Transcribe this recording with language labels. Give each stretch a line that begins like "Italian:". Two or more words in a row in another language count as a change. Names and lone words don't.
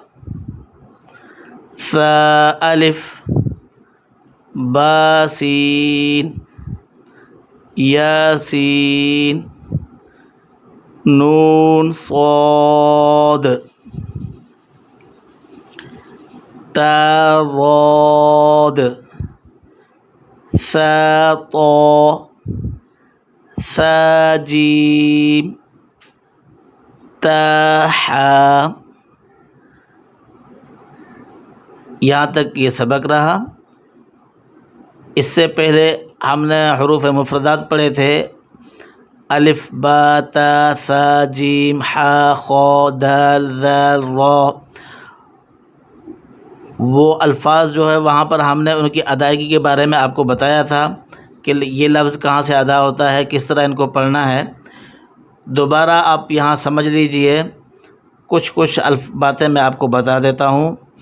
Arabic: ثا الف، با سین، یا سین، نون صاد، تا ضاد، ثا طا، ثا جیم، تا حا۔
Urdu: یہاں تک یہ سبق رہا۔ اس سے پہلے ہم نے حروف مفردات پڑھے تھے،
Arabic: الف با تا ثا جیم حا خا دال ذال را۔
Urdu: وہ الفاظ جو ہے وہاں پر ہم نے ان کی ادائیگی کے بارے میں آپ کو بتایا تھا کہ یہ لفظ کہاں سے ادا ہوتا ہے، کس طرح ان کو پڑھنا ہے۔ دوبارہ آپ یہاں سمجھ لیجئے، کچھ باتیں میں آپ کو بتا دیتا ہوں۔